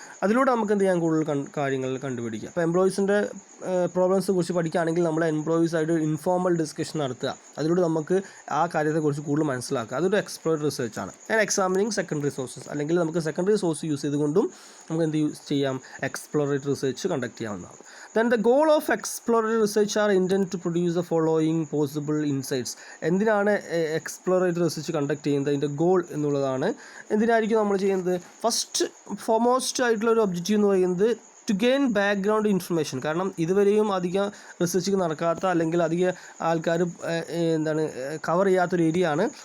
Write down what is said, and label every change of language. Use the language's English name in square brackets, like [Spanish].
[Malayalam] അതിലൂടെ നമുക്ക് എന്ത് ചെയ്യാൻ കൂടുതൽ കാര്യങ്ങൾ കണ്ടുപിടിക്കുക. അപ്പോൾ എംപ്ലോയീസിൻ്റെ പ്രോബ്ലംസിനെ കുറിച്ച് പഠിക്കുകയാണെങ്കിൽ നമ്മൾ എംപ്ലോയീസായിട്ട് ഇൻഫോർമൽ ഡിസ്കഷൻ നടത്തുക. അതിലൂടെ നമുക്ക് ആ കാര്യത്തെക്കുറിച്ച് കൂടുതൽ മനസ്സിലാക്കുക. അതൊരു exploratory റിസർച്ചാണ്. [English] and examining secondary sources, [Malayalam] അല്ലെങ്കിൽ നമുക്ക് സെക്കൻഡറി സോഴ്സ് യൂസ് ചെയ്തുകൊണ്ടും നമുക്ക് എന്ത് ചെയ്യാം? എക്സ്പ്ലോറേറ്ററി റിസർച്ച് കണ്ടക്ട് ചെയ്യാവുന്നതാണ്. [English] Then the goal of exploratory research are intended to produce the following possible insights. [Malayalam] എന്തിനാണ് എക്സ്പ്ലോറേറ്ററി റിസർച്ച് കണ്ടക്ട് ചെയ്യുന്നത്? അതിൻ്റെ ഗോൾ എന്നുള്ളതാണ്. എന്തിനായിരിക്കും നമ്മൾ ചെയ്യുന്നത്? ഫസ്റ്റ് ഫോർമോസ്റ്റ് ആയിട്ടുള്ള ഒരു ഒബ്ജക്റ്റീവ് എന്ന് പറയുന്നത് ടു ഗെയിൻ ബാക്ക്ഗ്രൗണ്ട് ഇൻഫർമേഷൻ. കാരണം ഇതുവരെയും അധികം റിസർച്ച് നടക്കാത്ത, അല്ലെങ്കിൽ അധികം ആൾക്കാർ കവർ ചെയ്യാത്തൊരു ഏരിയ ആണ്.